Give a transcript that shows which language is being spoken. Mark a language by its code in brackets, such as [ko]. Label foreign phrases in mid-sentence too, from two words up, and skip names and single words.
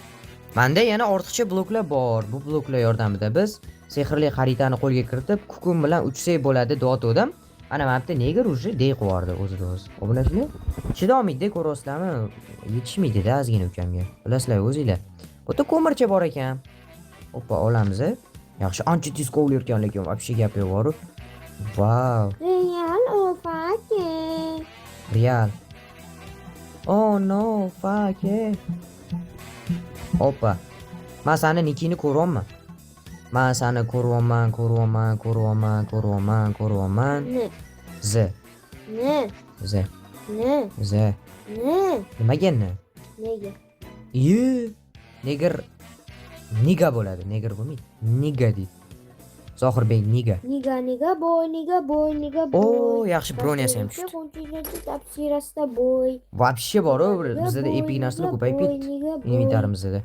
[uz] Menda yana ortiqcha bloklar bor. Bu bloklar yordamida biz sehrli xaritani qo'lga kiritib, kukun bilan uchsak bo'ladi deb ana mana bitta negar уже dey qiyordi o'zida o'zi. Obunachilar chidomaydi, ko'rasizlarmi? Yetishmaydi-da ozgina ukamga. Bilasizlar o'zinglar. Bu yerda ko'mircha bor ekan. Hoppa, olamiz. Yaxshi, ancha tez qovulayotgan lekin вообще gap yo'q. Vau. [en] Real or fake? Real. Oh no, fake. [uz] Hoppa. Men seni nikini ko'ryapman. Men seni ko'ryapman. Ne? Z. Ne? Z. Ne? Z. Ne? Nimaga ne? Nega? Neger. Niga bo'ladi, neger bo'lmaydi. Niga deydi. Zohirbek niga. Niga boy. Oo, yaxshi broniyasi ham tushdi. Qonchilarcha tafsirasida boy. Вообще bor, bizda epik narsalar ko'payib ketdi. Inventarimizda.